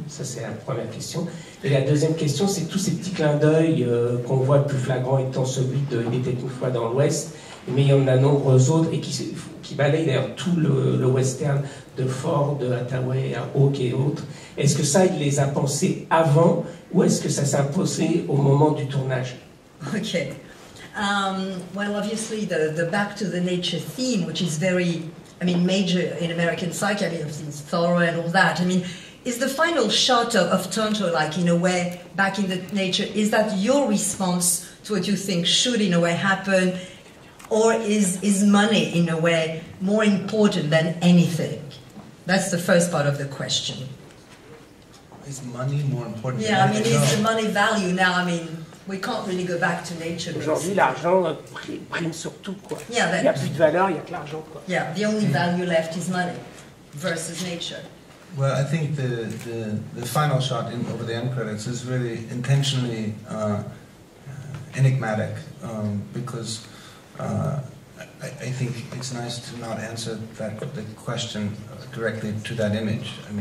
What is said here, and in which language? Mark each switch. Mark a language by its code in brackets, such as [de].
[fr] Ça, c'est la première question. Et la deuxième question, c'est tous ces petits clins d'œil qu'on voit le plus flagrant étant celui de Il était une fois dans l'Ouest, mais il y en a nombreux autres et qui balayent d'ailleurs tout le western de Ford, de Hathaway, Hawke et autres. Est-ce que ça, il les a pensés avant, ou est-ce que ça s'est imposé au moment du tournage? [en] Okay. Well, obviously, the back to the nature theme, which is very, major in American psyche, since Thoreau and all that. Is the final shot of Tonto, like in a way, back in the nature, is that your response to what you think should, in a way, happen? Or is money, in a way, more important than anything? That's the first part of the question. Is money more important? Yeah, is the money value now? We can't really go back to nature. [fr] Aujourd'hui, l'argent prime sur tout, quoi. [en] Yeah, [fr] il n'y a plus de valeur, il n'y a que l'argent, quoi. [en] Yeah, the only value left is money versus nature. Well, I think the final shot over the end credits is really intentionally enigmatic, because I think it's nice to not answer the question directly to that image.